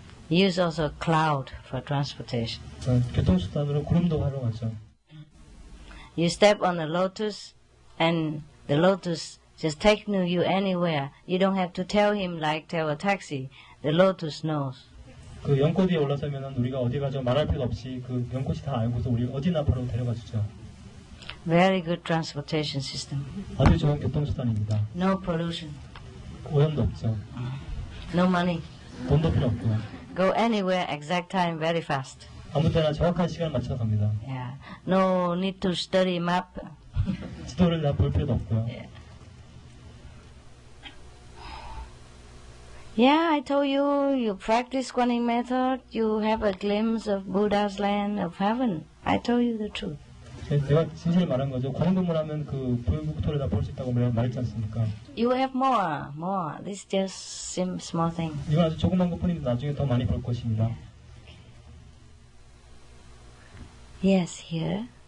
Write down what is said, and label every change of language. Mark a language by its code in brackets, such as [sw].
[en] Use also cloud for transportation. [ko] 교통수단으로 구름도 활용하죠. [en] You step on a lotus, and the lotus just take you anywhere. You don't have to tell him like tell a taxi. The lotus knows. [ko] 그 연꽃 위에 올라서면은 우리가 어디 가죠 말할 필요 없이 그 연꽃이 다 알고서 우리 어디나 바로 데려가 주죠. [en] Very good transportation system. [ko] 아주 좋은 교통수단입니다. [en] No pollution. [ko] 오염도 없죠. [en] No money. [ko] 돈도 필요 없고요. [en] Go anywhere, exact time, very fast. [ko] 아무 때나 정확한 시간을 맞춰서 갑니다. [en] Yeah. No need to study map. [ko] 지도를 다 볼 필요도 없고요. [en] Yeah. Yeah, I told you, you practice Guanyin method, you have a glimpse of Buddha's land of heaven. I told you the truth. [ko] 내가 진실을 말한 거죠. 관음금을 그 불국토를 다 볼 수 있다고 말했지 않습니까? [en] You have more. This just small thing. [ko] 이건 아주 조그만 것뿐인데 나중에 더 많이 볼 것입니다. [en] Yes, here.